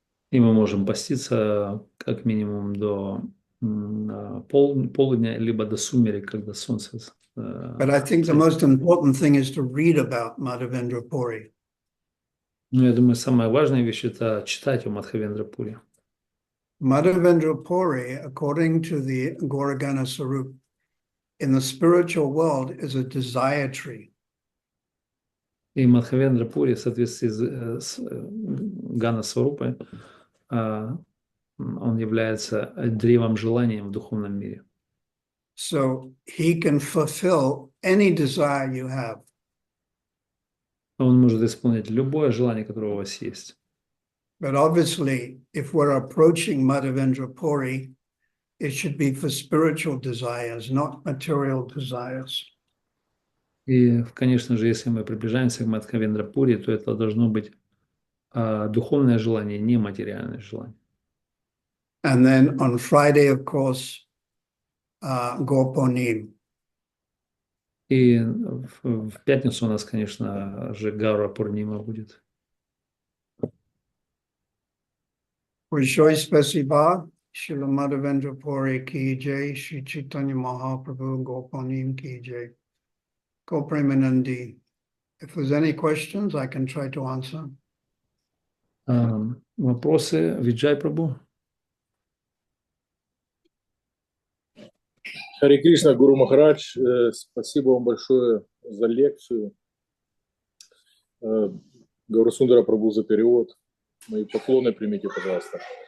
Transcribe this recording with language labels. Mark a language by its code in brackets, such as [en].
[ru] И мы можем поститься как минимум до полудня, либо до сумерек, когда солнце... [en] But I think the most important thing is to read about Madhavendra Puri. [ru] Ну, я думаю, самая важная вещь – это читать о Мадхавендра Пури. [en] Madhavendra Puri, according to the Gauragana Sarup, in the spiritual world is a desire tree. [ru] И Мадхавендра Пури в соответствии с Гана Сварупой, он является древом желанием в духовном мире. [en] So he can fulfill any desire you have. [ru] Он может исполнить любое желание, которое у вас есть. [en] But obviously, if we're approaching Madhavendra Puri, it should be for spiritual desires, not material desires. [ru] И, конечно же, если мы приближаемся к Мадхавендра Пури, то это должно быть духовное желание, не материальное желание. [en] And then on Friday, of course, Gorponim. [ru] И в пятницу у нас, конечно же, Гаура Пурнима будет. Большое спасибо. Шрила Madhavendra Puri ki jai, Shri Chaitanya Mahaprabhu Gorponim ki jai. Gopremanandi. [en] If there's any questions, I can try to answer. [ru] Вопросы, Виджай Прабhu? Харе Кришна, Гуру Махарадж, спасибо вам большое за лекцию. Гаурасундара Прабhu за перевод. Мои поклоны примите, пожалуйста.